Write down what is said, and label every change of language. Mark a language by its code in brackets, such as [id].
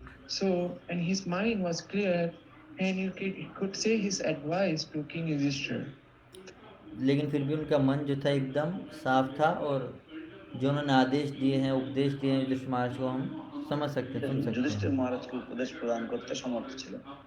[en] So, and his mind was clear, and he could say his advice to King Yudhishthira. [hi] लेकिन फिर भी उनका मन जो था एकदम साफ था और जो उन्होंने आदेश दिए हैं, उपदेश दिए हैं युधिष्ठिर महाराज को हम समझ सकते हैं, सुन सकते [bn] যুধিষ্ঠির [hi] हैं। [bn] মহারাজকে উপদেশ প্রদান করতে সমর্থ ছিলেন।